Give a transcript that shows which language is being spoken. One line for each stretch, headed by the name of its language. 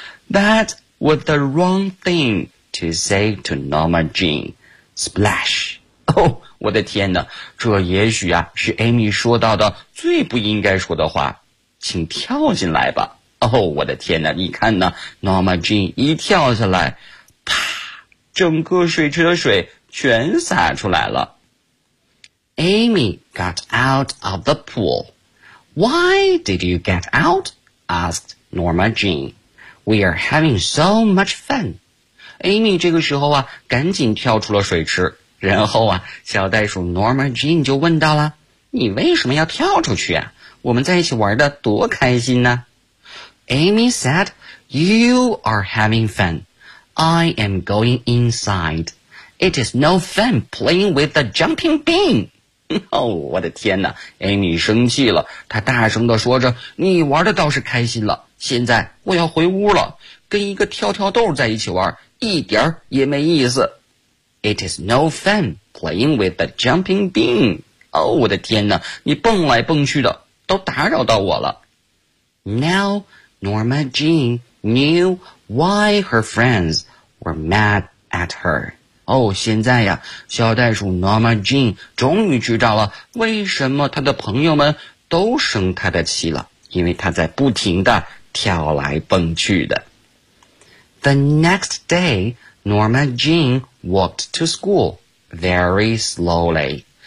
English: That was the wrong thing to say to Norma Jean. Splash!
Chinese: 哦，我的天哪，这也许啊是 Amy 说到的最不应该说的话。请跳进来吧。哦，我的天哪，你看呢， Norma Jean 一跳下来，啪，整个水池的水全洒出来了。
English: Amy got out of the pool. Why did you get out? Asked Norma Jean. We are having so much fun.
Chinese: Amy 这个时候啊，赶紧跳出了水池。然后啊，小袋鼠 Norma Jean 就问到了，你为什么要跳出去啊？我们在一起玩的多开心呢。
English: Amy said, You are having fun. I am going inside. It is no fun playing with the jumping bean.
Chinese: 哦，我的天哪， Amy 生气了，她大声地说着，你玩的倒是开心了，现在我要回屋了，跟一个跳跳豆在一起玩一点也没意思。
English: It is no fun playing with the jumping bean.
Chinese: 哦，我的天哪，你蹦来蹦去的都打扰到我了。
English: Now Norma Jean knew why her friends were mad at her.
Chinese: 哦，现在呀，小袋鼠 Norma Jean 终于知道了为什么她的朋友们都生她的气了，因为她在不停地跳来蹦去的。
English: The next day Norma Jean walked to school very slowly.